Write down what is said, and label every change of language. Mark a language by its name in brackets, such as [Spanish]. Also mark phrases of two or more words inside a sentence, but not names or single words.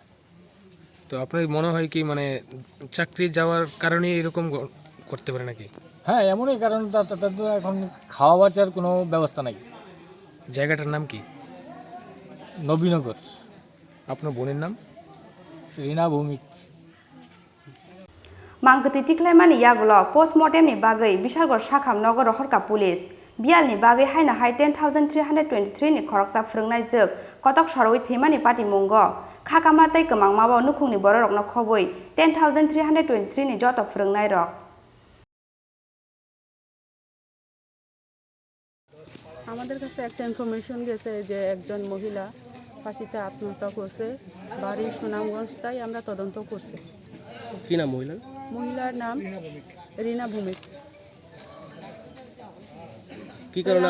[Bangla] তো আপনার মনে হয় কি মানে চাকরি যাওয়ার কারণে এরকম করতে পারে নাকি হ্যাঁ এমনই কারণ তাদের তো এখন খাওয়া বাঁচার কোনো ব্যবস্থা নাই জায়গাটার নাম কি নবীনগর আপনার বোনের নাম রিনা ভৌমিক [Kok Borok] Mangkati Tiklaimani Yagolo, Postmortem ni Bagai, Bishalgor Shakham Nogor Horka Police, Bialni Bagai Haina Hai 10,323 ni Khoroksa Phrwngnaijwk, Kotok Sorowi Thimani Pati Mungo, Khakamatai Kemangmabo Nukhungni Bororok no Khoboi, 10,323 ni Joto Phrwngnaijwk. [Bangla] আমাদের কাছে একটা ইনফরমেশন গেছে যে একজন মহিলা ফাঁসিতে আত্মহত্যা করছে, বাড়ি সুনামগঞ্জ, তাই আমরা তদন্ত করছি। কি নাম মহিলার? মহিলার নাম রিনা ভূমিক। কি কারণে